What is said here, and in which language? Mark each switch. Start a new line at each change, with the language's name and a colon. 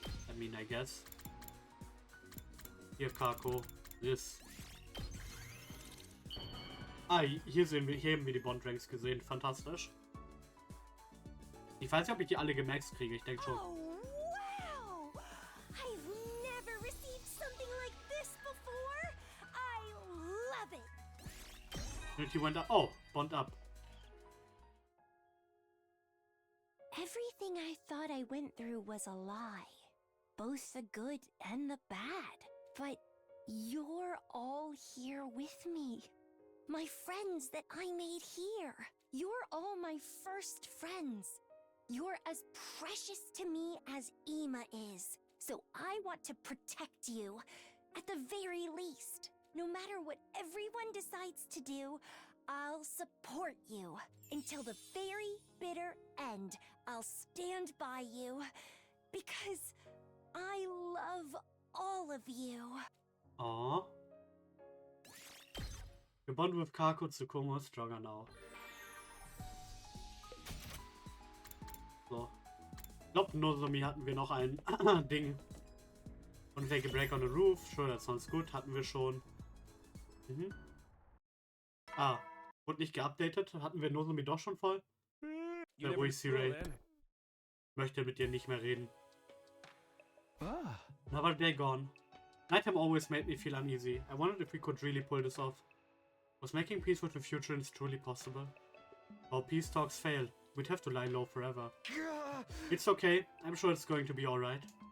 English: I mean, I guess.
German: Hier,
English: Kako. This.
German: Hier haben wir die
English: Bond-Ranks
German: gesehen. Fantastisch. Ich weiß nicht, ob ich die alle gemaxt kriege. Ich denke schon.
English: Oh, wow! I've never received something like this before. I love it.
German: Und die
English: went up. Oh, Bond up. Everything I thought I went through was a lie. Both the good and the bad. But you're all here with me. My friends that I made here. You're all my first friends. You're as precious to me as Ima is. So I want to protect you, at the very least. No matter what everyone decides to do, I'll support you. Until the very bitter end, I'll stand by you. Because I love all of you. Aww. You bond with Kako, Tsukumo is stronger now. So.
German: Ich glaube, Nozomi hatten wir noch ein Ding.
English: Und Take a Break on the Roof. Sure, that sounds good.
German: Hatten wir schon. Wurde nicht geupdatet. Hatten wir Nozomi doch schon voll? Ja, ruhig, Siri. Möchte mit dir nicht mehr reden. Aber
English: they're gone. Nighttime always made me feel uneasy. I wondered if we could really pull this off. Was making peace with the Futurans truly possible? Our peace talks fail. We'd have to lie low forever. It's okay. I'm sure it's going to be alright.